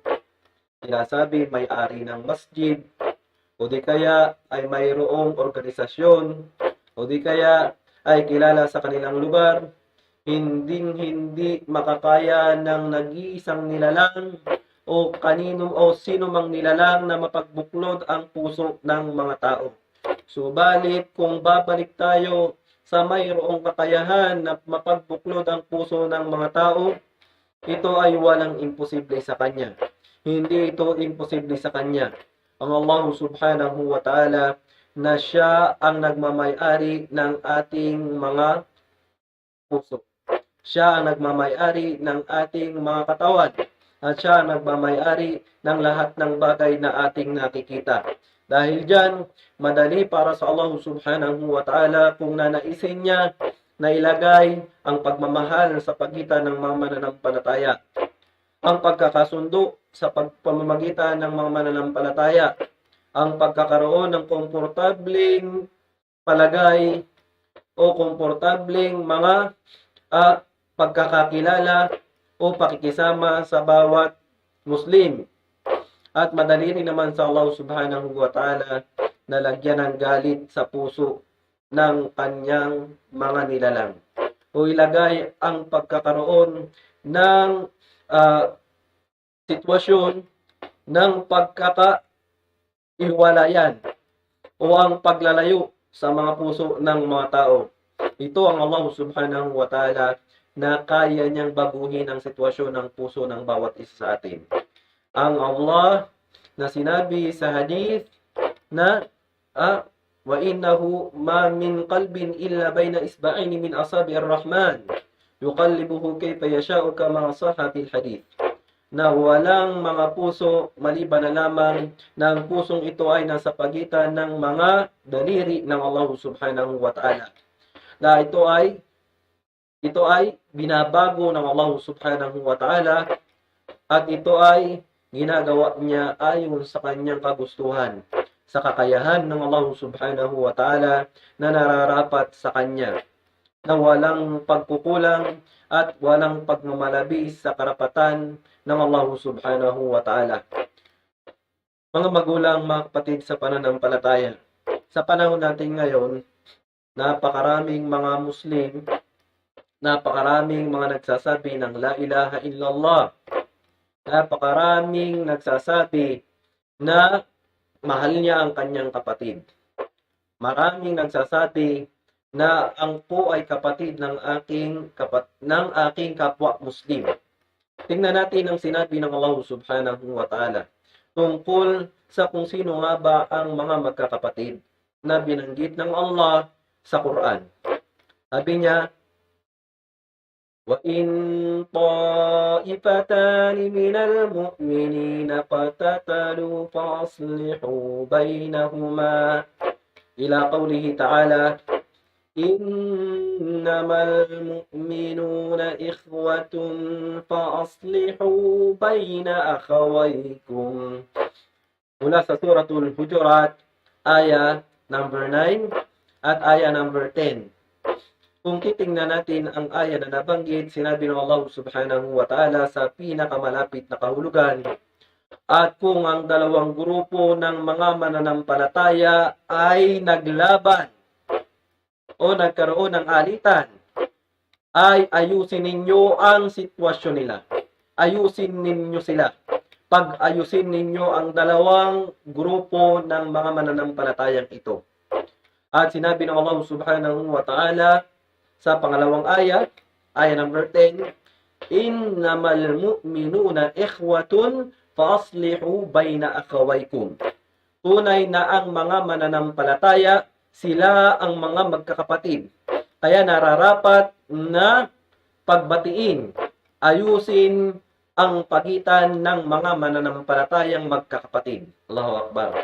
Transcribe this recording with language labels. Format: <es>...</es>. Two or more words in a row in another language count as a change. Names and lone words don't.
<tl>Sinasabi may-ari ng masjid, o di kaya ay mayroong organisasyon, o di kaya ay kilala sa kanilang lugar, hindi makakaya ng nag-iisang nilalang o kanino o sino mang nilalang na mapagbuklod ang puso ng mga tao. Subalit kung babalik tayo sa mayroong kakayahan na mapagbuklod ang puso ng mga tao, ito ay walang imposible sa kanya. Hindi ito imposible sa kanya. Ang</tl> <ar>الله سبحانه وتعالى</ar> <tl>na siya ang nagmamay-ari ng ating mga puso. Siya ang nagmamay-ari ng ating mga katawan. At siya ang nagmamay-ari ng lahat ng bagay na ating nakikita. Dahil dyan, madali para sa</tl> <ar>الله سبحانه وتعالى</ar> <tl>kung nanaisin niya na ilagay ang pagmamahal sa pagitan ng mga mananampalataya. Ang pagkakasundo sa pamamagitan ng mga mananampalataya. Ang pagkakaroon ng komportableng palagay o komportableng mga pagkakakilala o pakikisama sa bawat Muslim. At madali rin naman sa</tl> <ar>الله سبحانه وتعالى</ar> <tl>na lagyan ng galit sa puso ng kanyang mga nilalang. O ilagay ang pagkakaroon ng ah, sitwasyon ng pagkakaiwalayan o ang paglalayo sa mga puso ng mga tao. Ito ang</tl> <ar>الله سبحانه وتعالى</ar> <tl>na kaya niyang baguhin ang sitwasyon ng puso ng bawat isa sa atin. Ang Allah na sinabi sa hadith na</tl> <ar>وإنه ما من قلب إلا بين إصبعين من أصابع الرحمن يقلبه كيف يشاء كما صح في الحديث,</ar> <tl>na walang mga puso maliban na lamang na ang pusong ito ay nasa pagitan ng mga daliri ng</tl> <ar>الله سبحانه وتعالى.</ar> <tl>Na ito ay binabago ng</tl> <ar>الله سبحانه وتعالى</ar> <tl>at ito ay ginagawa niya ayon sa kanyang kagustuhan, sa kakayahan ng</tl> <ar>الله سبحانه وتعالى</ar> <tl>na nararapat sa kanya, na walang pagkukulang at walang pagmamalabis sa karapatan ng</tl> <ar>الله سبحانه وتعالى.</ar> <tl>Mga magulang, mga kapatid sa pananampalataya, sa panahon natin ngayon, napakaraming mga Muslim, napakaraming mga nagsasabi ng</tl> <ar>لا إله إلا الله,</ar> <tl>napakaraming nagsasabi na mahal niya ang kanyang kapatid. Maraming nagsasabi na ang po ay kapatid ng aking kapwa Muslim. Tingnan natin ang sinabi ng</tl> <ar>الله سبحانه وتعالى</ar> <tl>tungkol sa kung sino nga ba ang mga magkakapatid na binanggit ng Allah sa Quran. Sabi niya,</tl> <ar>وَإِن طَائِفَتَانِ مِنَ الْمُؤْمِنِينَ اقْتَتَلُوا فَأَصْلِحُوا بَيْنَهُمَا إلى قوله تعالى إِنَّمَا الْمُؤْمِنُونَ إِخْوَةٌ فَأَصْلِحُوا بَيْنَ أَخَوَيْكُمْ.</ar> <tl>Mula sa Suratul Hujurat, aya number 9 at aya number 10. Kung titingnan natin ang aya na nabanggit, sinabi ng</tl> <ar>الله سبحانه وتعالى</ar> <tl>sa pinakamalapit na kahulugan, at kung ang dalawang grupo ng mga mananampalataya ay naglaban o nagkaroon ng alitan, ay ayusin ninyo ang sitwasyon nila. Ayusin ninyo sila. Pag-ayusin ninyo ang dalawang grupo ng mga mananampalatayang ito. At sinabi ng</tl> <ar>الله سبحانه وتعالى</ar> <tl>sa pangalawang aya, aya number 10,</tl> <ar>إنما المؤمنون إخوة فأصلحوا بين أخويكم.</ar> <tl>Tunay na ang mga mananampalataya, sila ang mga magkakapatid. Kaya nararapat na pagbatiin, ayusin ang pagitan ng mga mananampalatayang magkakapatid.</tl> <ar>الله أكبر.</ar>